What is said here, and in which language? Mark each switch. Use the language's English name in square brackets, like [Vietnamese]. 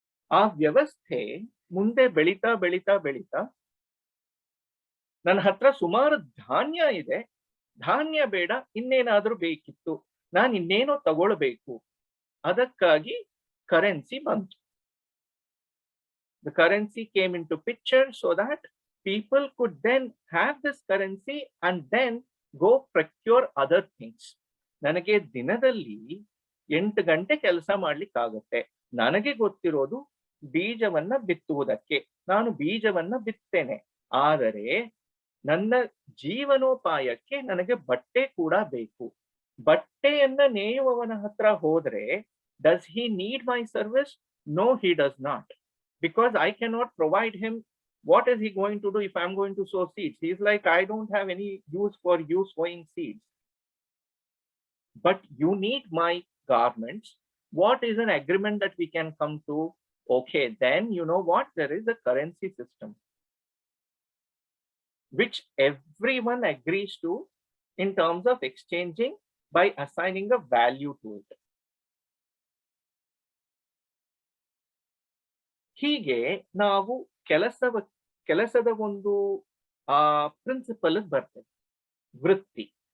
[Kannada] ಆ ವ್ಯವಸ್ಥೆ ಮುಂದೆ ಬೆಳೀತಾ ಬೆಳೀತಾ ಬೆಳೀತಾ ನನ್ನ ಹತ್ರ ಸುಮಾರು ಧಾನ್ಯ ಇದೆ, ಧಾನ್ಯ ಬೇಡ, ಇನ್ನೇನಾದ್ರೂ ಬೇಕಿತ್ತು, ನಾನು ಇನ್ನೇನೋ ತಗೊಳ್ಬೇಕು, ಅದಕ್ಕಾಗಿ ಕರೆನ್ಸಿ ಬಂತು. [English] The currency came into picture so that people could then have this currency and then go procure other things. [Kannada] ನನಗೆ ದಿನದಲ್ಲಿ 8 ಗಂಟೆ ಕೆಲಸ ಮಾಡ್ಲಿಕ್ಕಾಗತ್ತೆ. ನನಗೆ ಗೊತ್ತಿರೋದು ಬೀಜವನ್ನ ಬಿತ್ತುವುದಕ್ಕೆ. ನಾನು ಬೀಜವನ್ನ ಬಿತ್ತೇನೆ. ಆದರೆ ನನ್ನ ಜೀವನೋಪಾಯಕ್ಕೆ ನನಗೆ ಬಟ್ಟೆ ಕೂಡ ಬೇಕು. ಬಟ್ಟೆಯನ್ನ ನೇಯುವವನ ಹತ್ರ ಹೋದ್ರೆ [English] does he need my service? No, he does not. Because I cannot provide him. What is he going to do if I'm going to sow seeds? He's like, I don't have any use for you sowing seeds. But you need my garments. What is an agreement that we can come to? Okay, then you know what? There is a currency system which everyone agrees to in terms of exchanging by assigning a value to it. [Kannada] ಹೀಗೆ ನಾವು ಕೆಲಸದ ಒಂದು principal ಬರ್ತದೆ.